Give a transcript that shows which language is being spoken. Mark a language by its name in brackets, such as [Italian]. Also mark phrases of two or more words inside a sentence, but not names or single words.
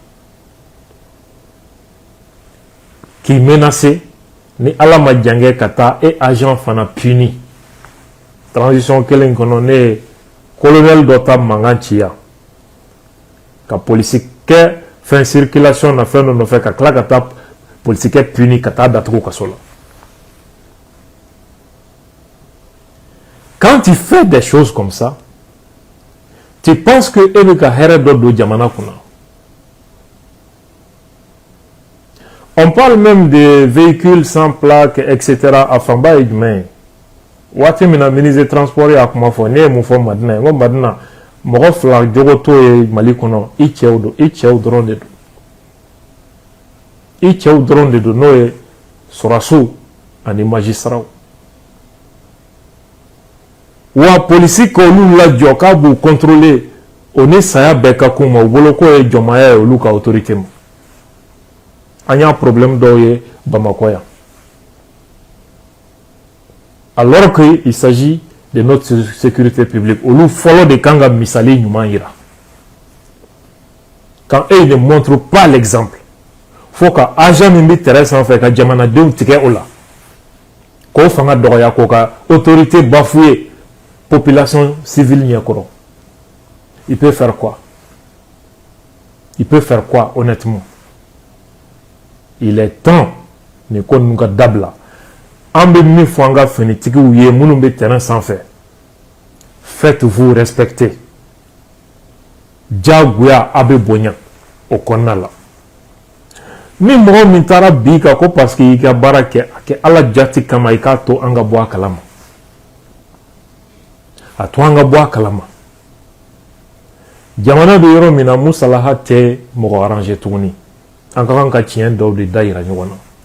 [Bambara] k'i menacer ni ala ma jan ka taa e agent fana puni transition kelen kɔnɔ ne ye colonel dɔ ta mankan ci yan ka polisi kɛ fɛn circulation na fɛn dɔ nɔfɛ ka tila ka taa polisikɛ puni ka taa datugu kaso la [French] quand tu fais des choses comme ça tu penses que [Bambara] e bɛ ka hɛrɛ dɔ don jamana kunna [French] on parle même de véhicules sans plaque etc. [Bambara] a fanba ye jumɛn ye waati min na [French] ministre transport [Bambara] y'a kuma fɔ ne ye mun fɔ Madina ye n ko Madina mɔgɔ fila jogo t'o ye Mali kɔnɔ i cɛw dɔrɔn de don i cɛw dɔrɔn de don n'o ye sɔrɔsiw ani magistraw wa polisi k'olu lajɔ k'a b'u contrôler o ni saya bɛɛ ka kun ma u bolo k'o ye jɔnmaya ye olu ka autorité ma an y'a problème dɔw ye Bamakɔ yan [French] alors qu'il s'agit de notre sécurité publique [Bambara] olu fɔlɔ de kan ka misali ɲuman yira [French] quand eux ne montrent pas l'exemple [Bambara] faut ka agent min bɛ terrain sanfɛ ka jamanadenw tigɛ o la k'o fanga dɔgɔya k'o ka [French] autorité bafouée population civile [Bambara] ɲɛkɔrɔ [French] il peut faire quoi honnêtement il est temps [Bambara] nin ko ninnu ka dabila an bɛ min fɔ an ka finitigiw ye minnu bɛ terrain sanfɛ [French] faites-vous respecter [Bambara] diyagoya a bɛ bonya o kɔnɔna la ni mɔgɔ min taara bi kan ko parce que i ka baara kɛ a kɛ ala jati kama i k'a to an ka bɔ a kalama a to an ka bɔ a kalama jamana bɛ yɔrɔ min na musalaha tɛ mɔgɔ arranger tuguni an ka kan ka tiɲɛ dɔw de da yira ɲɔgɔn na